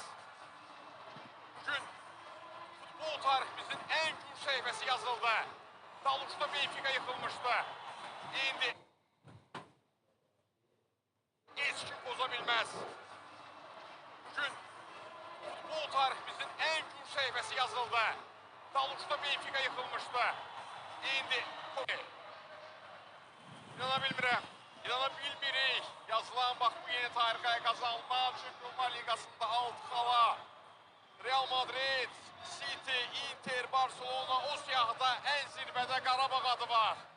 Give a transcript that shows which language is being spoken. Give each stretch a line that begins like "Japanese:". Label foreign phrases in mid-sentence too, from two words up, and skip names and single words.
Azerbaijani: Bugün futbol tarihimizin en gür səhifəsi yazıldı.
Turkish: Daluşda Benfica yıkılmıştı. İndi hiç kim bozabilmez.
Azerbaijani: Bugün futbol tarihimizin en gür səhifəsi yazıldı.
Turkish: Daluşda Benfica yıkılmıştı.
Azerbaijani: İndi İnana bilmirəm. İnana bilmirik. Yazılan bax bu yeni tarixə qazanma Çempionlar Liqasında 6 xala. Real Madrid, City, Inter, Barcelona o siyahıda en zirvədə Qarabağ adı var.